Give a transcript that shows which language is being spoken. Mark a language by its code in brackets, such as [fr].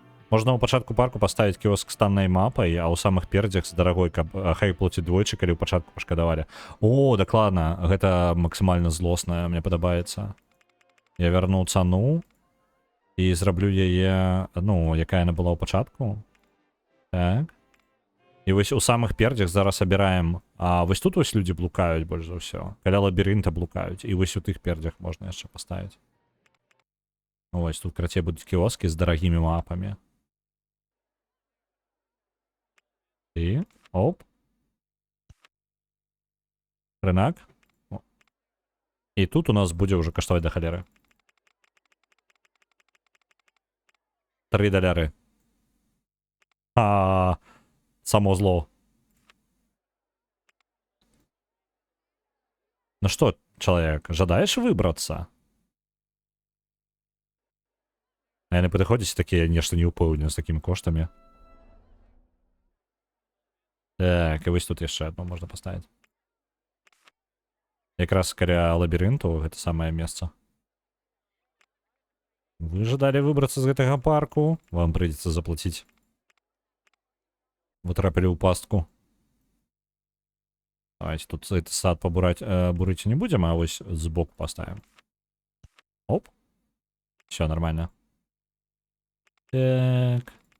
[be] Можна у пачатку парку паставіць кіоск з таннай мапай, а ў самых пердзях з дарагой, каб хай плоціць двойчы, калі ў пачатку пашкадавалі. О, дакладна, гэта максімальна злосна, мне падабаецца. Я вярну цану і зраблю яе, ну, якая яна была ў пачатку. Так. І вось у самых пердзях зараз абіраем. А вось тут вось людзі блукаюць больш за ўсё. Каля лабірынта блукаюць. І вось у тых пердзях можна яшчэ паставіць. Вось тут крацей будуць кіоскі з дарагімі мапамі. І оп. Рынак. О. І тут у нас будзе ўжо каштаваць да халеры. 3 даляры. Само зло. [ru] Ну что, человек, жадаешь выбраться? [be] А яны падыходзяць такія нешта не ўпэўнены з такімі коштамі. Так, і вось тут яшчэ одно можна паставіць. Якраз каля лабірынту гэта самае месца. Вы жадалі выбрацца з гэтага парку? Вам прыйдзецца заплаціць. Вы трапілі ў пастку. [ru] Давайте тут этот сад побурать, бурыть не будем, а вось сбоку поставим. Оп. Все нормально. Так.